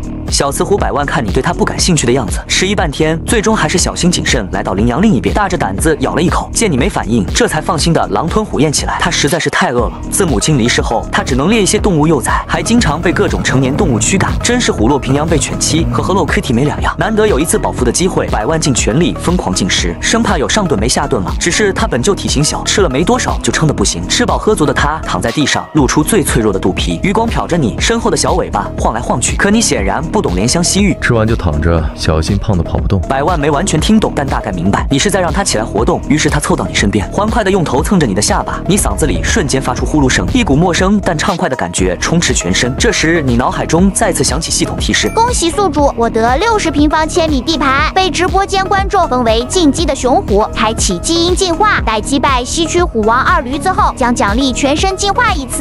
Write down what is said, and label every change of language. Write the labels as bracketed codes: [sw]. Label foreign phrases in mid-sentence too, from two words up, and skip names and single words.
[zh] 小雌虎百萬看你對他不感興趣的樣子，遲疑半天，最終還是小心謹慎來到羚羊另一邊，大着膽子咬了一口，見你沒反應，這才放心的狼吞虎咽起來。他實在是太餓了，自母親離世後，他只能獵一些動物幼崽，還經常被各種成年動物驅趕，真是虎落平陽被犬欺，和 Hello Kitty 沒兩樣。難得有一次飽腹的機會，百萬盡全力瘋狂進食，生怕有上頓沒下頓了。只是他本就體型小，吃了沒多少就撐得不行。吃飽喝足的他躺在地上，露出最脆弱的肚皮，餘光瞟着你身後的小尾巴晃來晃去，可你顯然不懂憐香惜玉，吃完就躺着，小心胖得跑不动。百萬沒完全聽懂，但大概明白你是在讓他起來活動，於是他湊到你身邊，歡快地用頭蹭着你的下巴，你嗓子裡瞬間發出呼嚕聲，一股陌生但暢快的感覺充斥全身。這時你腦海中再次響起系統提示： 恭喜宿主獲得60平方千米地盤，被直播間觀眾封為進擊的雄虎，開啟基因進化，待擊敗西區虎王二驢子後，將獎勵全身進化一次。